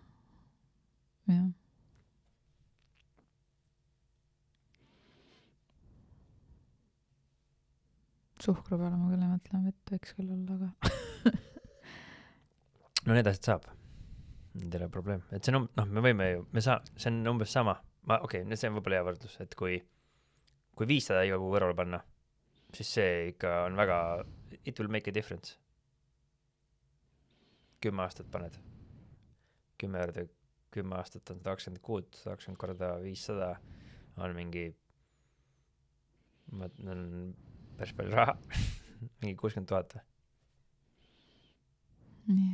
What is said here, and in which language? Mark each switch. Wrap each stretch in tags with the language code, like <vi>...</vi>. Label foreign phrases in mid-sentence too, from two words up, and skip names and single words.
<et>Suhkru peale ma küll ei mõtle, vett võiks küll olla, aga no need asjad saab. Need ei ole probleem. Et see on, me võime ju, see on umbes sama. Okei, see on võib-olla hea võrdlus, et kui 500 iga kuu kõrvale panna, siis see ikka on väga,</et> <en>it will make a difference.</en> <et>10 aastat paned. 10 aastat on 120 korda 500 on mingi on päris palju raha. Mingi 60 000. nii.</et>